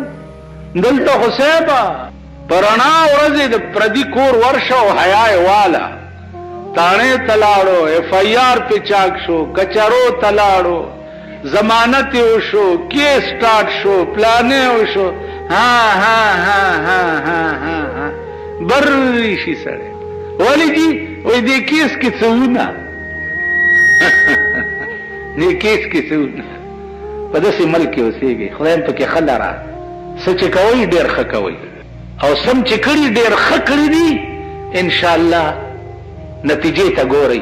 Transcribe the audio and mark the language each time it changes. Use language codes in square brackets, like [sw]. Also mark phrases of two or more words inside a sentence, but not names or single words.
[ps] دلته خو صاحبه په رڼا ورځې د پردي کور ورشه او حیا یې واله، تاڼې ته لاړو، ایف آی آر پې چاک شو، کچرو ته لاړو، ضمانت یې وشو، [en] case start [ps] شو، پلانې وشو، ها ها ها ها ها ها ها بری شي سړی. ولې جي وایي دې کیس کې څه ونه دې کیس کې څه ونه. په داسې ملک کې اوسېږئ، خدای هم پکې ښه لره. څه چې کوئ ډېر ښه کوئ، او سم چې کړي ډېر ښه کړي دي، انشاءالله نتیجې ته ګورئ.